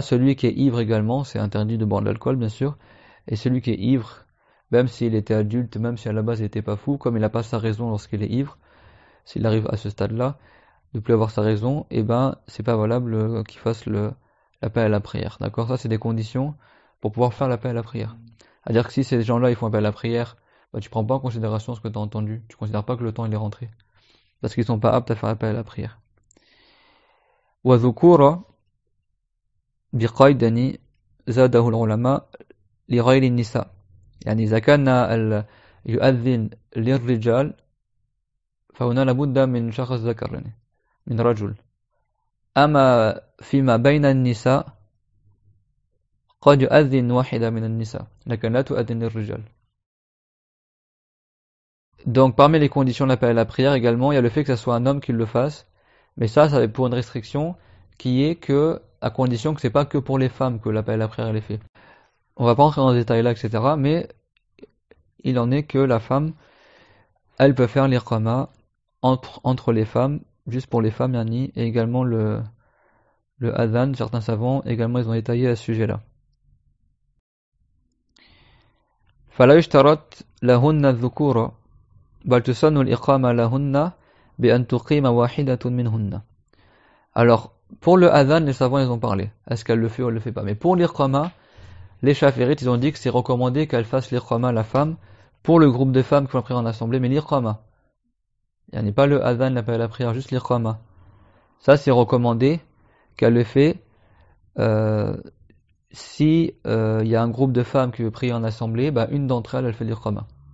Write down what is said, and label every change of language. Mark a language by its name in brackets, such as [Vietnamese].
[French] Celui qui est ivre également, c'est interdit de boire de l'alcool bien sûr, et celui qui est ivre, même s'il était adulte, même si à la base il n'était pas fou, comme il n'a pas sa raison lorsqu'il est ivre, s'il arrive à ce stade-là, de plus avoir sa raison, et ben c'est pas valable qu'il fasse l'appel à la prière. D'accord? Ça c'est des conditions pour pouvoir faire l'appel à la prière. C'est-à-dire que si ces gens-là ils font appel à la prière, bah, tu prends pas en considération ce que tu as entendu, tu considères pas que le temps il est rentré. Parce qu'ils sont pas aptes à faire appel à la prière. [Arabic] وذكورا بقيد زاده العلماء لغير النساء يعني إذا كان يؤذن للرجال فهنا لابد من شخص ذكر يعني من رجل أما فيما بين النساء قد يؤذن واحدة من النساء لكن لا تؤذن للرجال. [French] Donc parmi les conditions de l'appel à la prière également, il y a le fait que ce soit un homme qui le fasse, mais ça est pour une restriction qui est que, à condition que c'est pas que pour les femmes que l'appel à la prière est fait. On va pas entrer dans ce détail là, etc., mais il en est que la femme, elle peut faire l'iqama entre les femmes, juste pour les femmes, yani, et également le adhan, certains savants, également ils ont détaillé à ce sujet-là. [Arabic] فلا يشترط لهن الذكور بل تسن الإقامة لهن بأن تقيم واحدة منهن. [French] Alors, pour le adhan, les savants ils ont parlé. Est-ce qu'elle le fait ou elle le fait pas? Mais pour l'iqama, les chaférites ils ont dit que c'est recommandé qu'elle fasse l'iqama la femme pour le groupe de femmes qui vont prier en assemblée, mais l'iqama. Il n'y a pas le adhan, l'appel à la prière, juste l'iqama. Ça c'est recommandé qu'elle le fait si y a un groupe de femmes qui veut prier en assemblée, bah une d'entre elles, elle fait l'iqama.